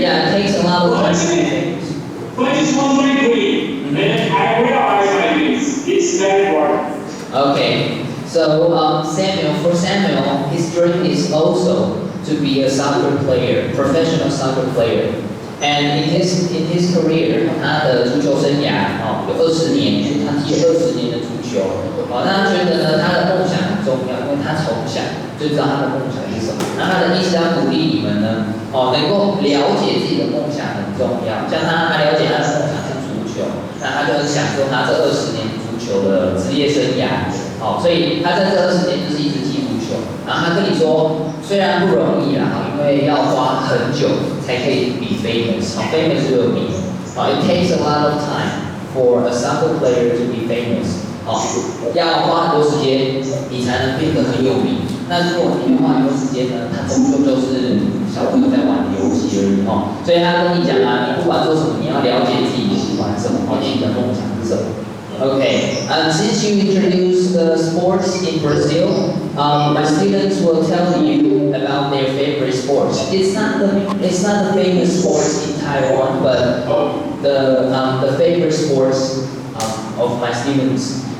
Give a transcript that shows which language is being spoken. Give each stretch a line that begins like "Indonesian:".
English: Yeah, it takes a lot of time. But it's one very great. And I realize like this. It's very important. Okay. So for Samuel, his dream is also to be a soccer player, professional soccer player. And in his career，
Chinese: 他的足球生涯有20年，他踢了20年的足球。那他觉得呢，他的梦想很重要，因为他从小就知道他的梦想是什么。那他的意思要鼓励你们呢，能够了解自己的梦想很重要。像他了解他的梦想是足球，那他就很享受他这20年足球的职业生涯。所以他在这20年就是一直踢足球。然后他跟你说，虽然不容易啦，因为要花很久才可以
English: be famous，famous will be。 It takes a lot of time for a soccer player to be famous。
Chinese: 要花很多时间，你才能变得很有名。那如果你没花很多时间呢，他终究就是小朋友在玩的游戏而已。所以他跟你讲啊，你不管做什么，你要了解自己喜欢什么，自己的梦想是什么。
English: Okay, since you introduced the sports in Brazil, my students will tell you about their favorite sports. It's not the famous sports in Taiwan, but the favorite sports of my students.